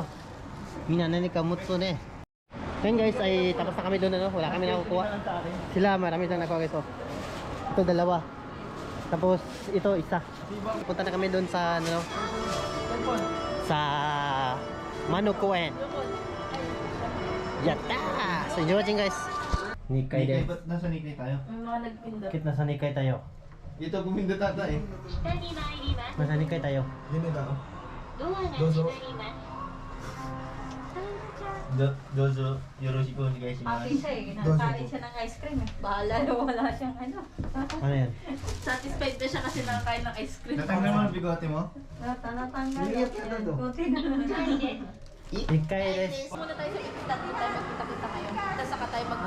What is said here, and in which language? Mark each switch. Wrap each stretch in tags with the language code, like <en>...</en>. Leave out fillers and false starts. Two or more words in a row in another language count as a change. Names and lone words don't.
<tl>Minana ni Kamutsu na eh. Yan guys, ay tapos na kami doon, ano? Wala kami nakukuha. Sila, marami lang nakuha ito. Ito, dalawa. Tapos, ito, isa. Punta na kami doon sa, ano, sa Manukuen. Yatta!</tl> <en>So, enjoy watching guys. Nikay din.</en> <tl>Ba't nasa Nikay tayo? Yung mga nagpindot. Kit nasa Nikay tayo. Dito pumindot ata eh. Nasa Nikay tayo. Yun eh tao.</tl> <ja>どうぞ。どうぞ. よろしくお願いします.</ja> <tl>Happy siya eh. Nakain siya ng ice cream eh. Bahala na wala siyang ano. Ano yan? Satisfied na siya kasi nakakain ng ice cream. Natanggal mo ang bigote mo? Natanggal. Liit ka na to. Kunti na lang. Nikay des. Muna tayo sa kita. Dito tayo magkita-kita ngayon. Tapos saka tayo mag</tl>